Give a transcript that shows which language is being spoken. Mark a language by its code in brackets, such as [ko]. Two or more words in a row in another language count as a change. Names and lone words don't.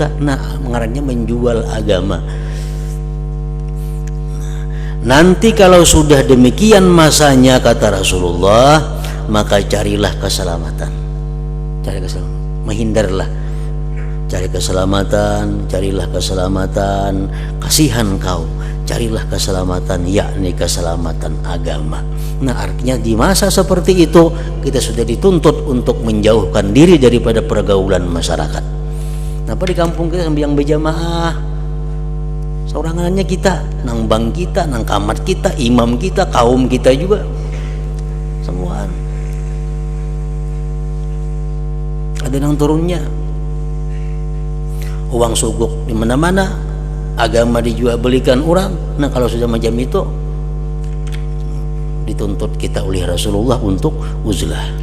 [id] Nah mengarannya menjual agama. Nanti kalau sudah demikian masanya, kata Rasulullah, maka carilah keselamatan, cari keselamatan, menghindarlah, cari keselamatan, carilah keselamatan, kasihan kau, carilah keselamatan, yakni keselamatan agama. Nah artinya di masa seperti itu kita sudah dituntut untuk menjauhkan diri daripada pergaulan masyarakat. Kenapa di kampung kita sembahyang berjamaah, seorangannya kita, nang bang kita, nang kamar kita, imam kita, kaum kita juga semuaan ada yang turunnya. Uang suguk di mana-mana, agama dijual belikan orang. Nah kalau sudah macam itu, dituntut kita oleh Rasulullah untuk uzlah.